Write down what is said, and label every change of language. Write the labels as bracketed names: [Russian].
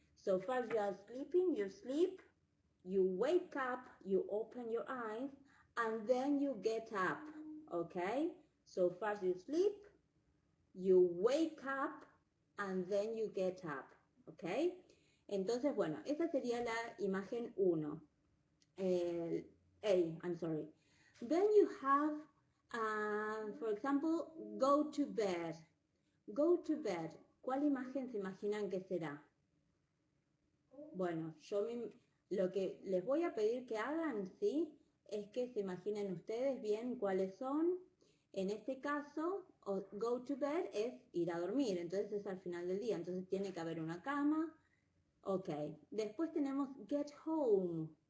[English] So first you are sleeping, you sleep, you wake up, you open your eyes, and then you get up, okay? So first you sleep, you wake up, and then you get up, okay? [Spanish] Entonces, bueno, esa sería la imagen 1. [English] I'm sorry. Then you have, for example, go to bed. Go to bed. [Spanish] ¿Cuál imagen se imaginan que será? Bueno, lo que les voy a pedir que hagan, ¿sí? Es que se imaginen ustedes bien cuáles son. En este caso, [English] go to bed [Spanish] es ir a dormir, entonces es al final del día, entonces tiene que haber una cama. Ok, después tenemos [English] get home.